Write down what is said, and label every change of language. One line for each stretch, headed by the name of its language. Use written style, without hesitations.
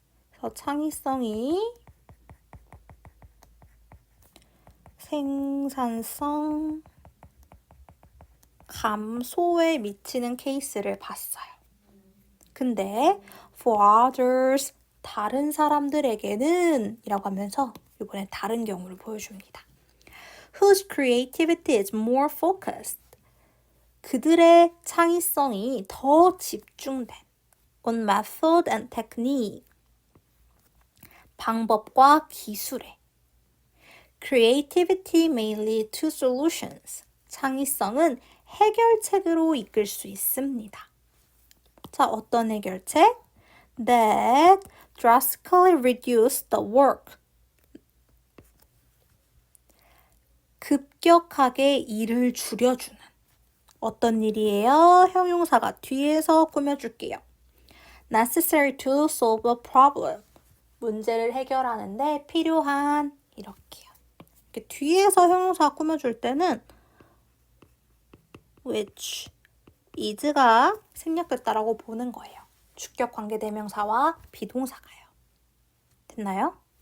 Korean: 그래서 창의성이 생산성 감소에 미치는 케이스를 봤어요. 근데
English: for others
Korean: 다른 사람들에게는 이라고 하면서 이번엔 다른 경우를 보여줍니다.
English: Whose creativity is more focused.
Korean: 그들의 창의성이 더 집중된
English: on method and technique.
Korean: 방법과 기술에.
English: Creativity may lead to solutions.
Korean: 창의성은 해결책으로 이끌 수 있습니다. 자, 어떤 해결책?
English: That drastically reduce the work.
Korean: 급격하게 일을 줄여주는. 어떤 일이에요? 형용사가 뒤에서 꾸며줄게요.
English: Necessary to solve a problem.
Korean: 문제를 해결하는데 필요한 이렇게요. 이렇게 뒤에서 형용사 꾸며줄 때는
English: which is
Korean: 가 생략됐다라고 보는 거예요. 주격 관계대명사와 비동사가요. 됐나요?